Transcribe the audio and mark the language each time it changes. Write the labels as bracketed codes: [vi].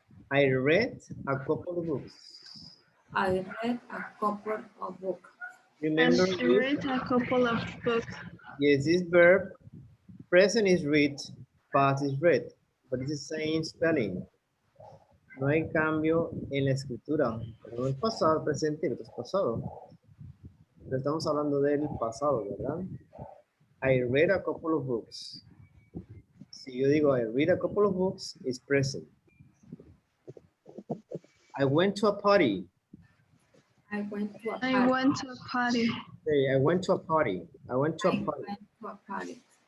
[en] I read a couple of books. I read a couple of books. Remember, I read a couple of books. yes, this verb, present is read, past is read, but it's the same spelling. [es] No hay cambio en la escritura. Uno es pasado, presente y otro es pasado. Pero estamos hablando del pasado, ¿verdad? [en] I read a couple of books. [es] Si yo digo [en] I read a couple of books, it's present. I went to a party. I went to a party. I went to a party. Okay, I went to a party. I went to a I party. went to a party.